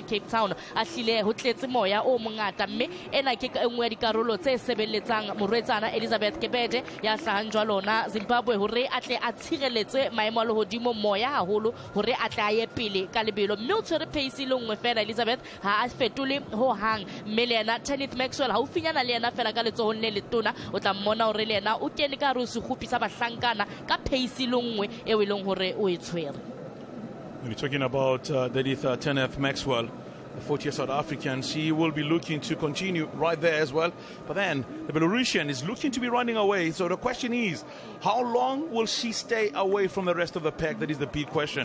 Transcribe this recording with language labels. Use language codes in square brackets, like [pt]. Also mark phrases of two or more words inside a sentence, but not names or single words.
[st] Cape Town a hlile ho tletse moya o mongata, mme ena ke engwe ya dikarolo tse sebeletsang morwetsana Elizabeth Kebede ya hlahang jwalo na Zimbabwe hore a tle a tshireletse maemo a lehodimo moya haholo hore a tle a ye pele ka lebelo, mme o tshwere pace le nngwe fela Elizabeth ha a fetole ho hang, mme le yena Tenith Maxwell ha ufinyana le yena fela ka letsohong le letona o tla mmona hore le yena o kene ka re o se khupisa bahlankana ka pace longwe e welong hore o e tshwere. [en] When you're talking about Tenith Maxwell, the 40-year South African, she will be looking to continue right there as well. But then the Belarusian is looking to be running away. So the question is, how long will she stay away from the rest of the pack? That is the big question.